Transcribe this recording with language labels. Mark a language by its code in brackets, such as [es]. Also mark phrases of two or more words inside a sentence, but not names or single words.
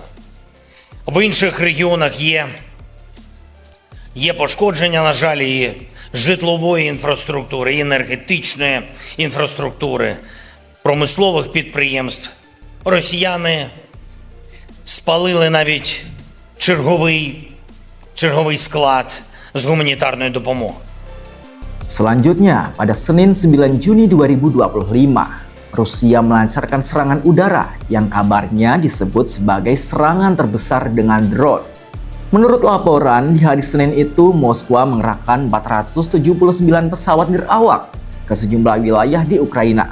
[uk] В інших регіонах є пошкодження, на жаль, і житлової інфраструктури, і енергетичної інфраструктури, промислових підприємств. Росіяни спалили навіть черговий склад з гуманітарної допомоги. [id] Selanjutnya, pada Senin 9 Juni 2025, Rusia melancarkan serangan udara yang kabarnya disebut sebagai serangan terbesar dengan drone. Menurut laporan, di hari Senin itu Moskwa mengerahkan 479 pesawat nirawak ke sejumlah wilayah di Ukraina.